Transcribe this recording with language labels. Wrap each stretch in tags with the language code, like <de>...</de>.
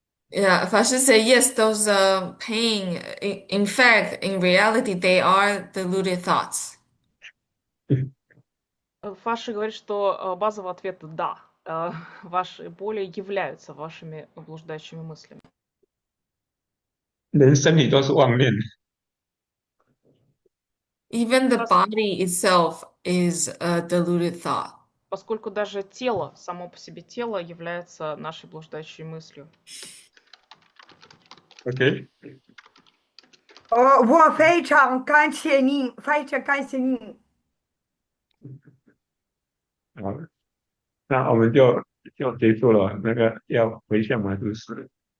<en>Yeah, Fasci say yes, those pain, in fact, in reality, they are deluded thoughts.</en> <ru>Фаши говорит, что базовый ответ да. Ваши боли являются вашими блуждающими мыслями.</ru> <zh>人身体都是妄念。</zh> <en>Even the body itself is a deluded thought.</en> <ru>Поскольку даже тело, само по себе тело является нашей блуждающей мыслью.</ru> <en>OK。</en> <zh>我非常感谢您，非常感谢您。好，那我们就结束了。那个要回向吗？是不是？</zh>